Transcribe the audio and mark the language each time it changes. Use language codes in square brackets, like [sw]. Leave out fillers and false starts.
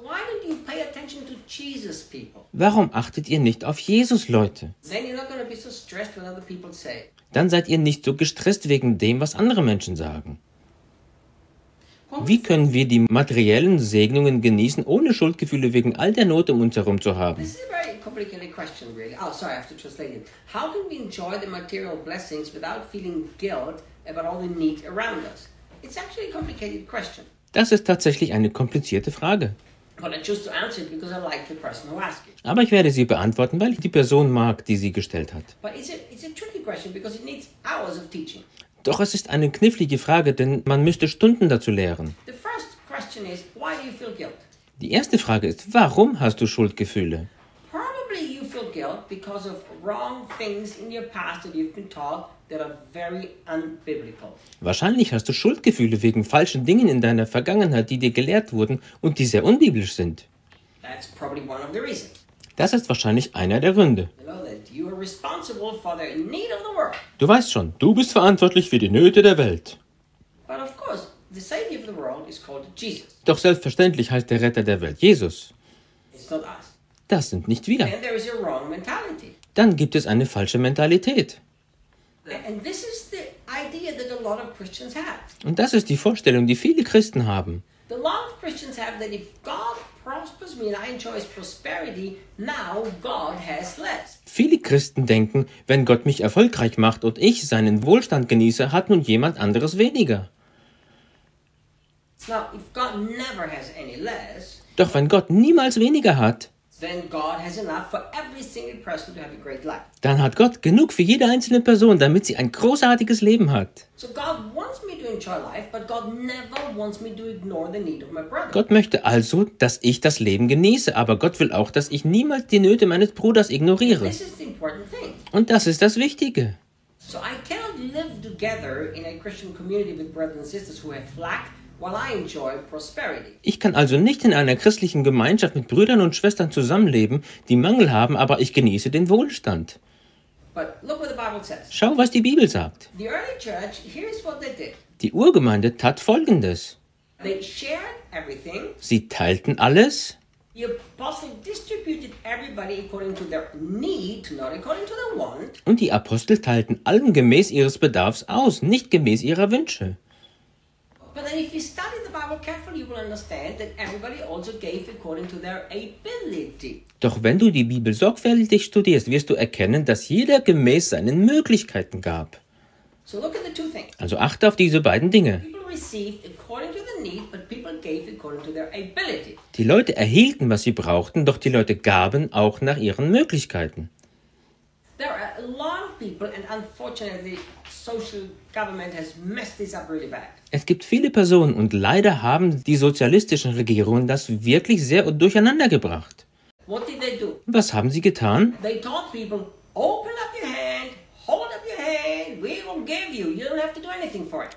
[en] Why don't you pay attention to Jesus people? [de] Warum achtet ihr nicht auf Jesus, Leute? [en] Then you're not gonna be so stressed what other people say. [de] Dann seid ihr nicht so gestresst wegen dem, was andere Menschen sagen. Wie können wir die materiellen Segnungen genießen, ohne Schuldgefühle wegen all der Not um uns herum zu haben? [en] This is a very complicated question, really. Oh, sorry, I have to translate it. How can we enjoy the material blessings without feeling guilt about all the need around us? It's actually a complicated question. [de] Das ist tatsächlich eine komplizierte Frage. [en] But I choose to answer it because I like the person who asked it. [de] Aber ich werde sie beantworten, weil ich die Person mag, die sie gestellt hat. [en] But it's a tricky question because it needs hours of teaching. [de] Doch es ist eine knifflige Frage, denn man müsste Stunden dazu lehren. [en] The first question is, why do you feel guilt? [de] Die erste Frage ist, warum hast du Schuldgefühle? [en] Probably you feel guilt because of wrong things in your past that you've been taught that are very unbiblical. [de] Wahrscheinlich hast du Schuldgefühle wegen falschen Dingen in deiner Vergangenheit, die dir gelehrt wurden und die sehr unbiblisch sind. [en] That's probably one of the reasons. [de] Das ist wahrscheinlich einer der Gründe. [en] You are responsible for the need of the world. [de] Du weißt schon, du bist verantwortlich für die Nöte der Welt. [en] But of course, the savior of the world is called Jesus. [de] Doch selbstverständlich heißt der Retter der Welt Jesus. [en] It's not us. [de] Das sind nicht wir. [en] And there is a wrong mentality. [de] Dann gibt es eine falsche Mentalität. [en] And this is the idea that a lot of Christians have. [de] Und das ist die Vorstellung, die viele Christen haben. [en] The lot of Christians have that if God prospers me and I enjoy his prosperity, now God has less. [de] Viele Christen denken, wenn Gott mich erfolgreich macht und ich seinen Wohlstand genieße, hat nun jemand anderes weniger. [en] Now, if God never has any less, [de] doch wenn Gott niemals weniger hat, [en] then God has enough for every single person to have a great life. [de] Dann hat Gott genug für jede einzelne Person, damit sie ein großartiges Leben hat. [en] So God wants me to enjoy life, but God never wants me to ignore the need of my brother. [de] Gott möchte also, dass ich das Leben genieße, aber Gott will auch, dass ich niemals die Nöte meines Bruders ignoriere. [en] And this is the important thing. [de] Und das ist das Wichtige. [en] So I cannot live together in a Christian community with brothers and sisters who have lack. While I enjoy prosperity. [de] Ich kann also nicht in einer christlichen Gemeinschaft mit Brüdern und Schwestern zusammenleben, die Mangel haben, aber ich genieße den Wohlstand. [en] But look what the Bible says. [de] Schau, was die Bibel sagt. [en] The early church, here's what they did. [de] Die Urgemeinde tat Folgendes. [en] They shared everything. [de] Sie teilten alles. [en] The apostles distributed everybody according to their need, not according to their want. [de] Und die Apostel teilten allen gemäß ihres Bedarfs aus, nicht gemäß ihrer Wünsche. [en] But then if you study the Bible carefully, you will understand that everybody also gave according to their ability. [de] Doch wenn du die Bibel sorgfältig studierst, wirst du erkennen, dass jeder gemäß seinen Möglichkeiten gab. [en] So look at the two things. [de] Also achte auf diese beiden Dinge. [en] People received according to the need, but people gave according to their ability. [de] Die Leute erhielten, was sie brauchten, doch die Leute gaben auch nach ihren Möglichkeiten. [en] There are a lot of people, and unfortunately, social government has messed this up really bad. [de] Es gibt viele Personen und leider haben die sozialistischen Regierungen das wirklich sehr durcheinander gebracht. [en] What did they do? [de] Was haben sie getan? [en] They taught people, open up your hand, hold up your hand, we will give you, you don't have to do anything for it.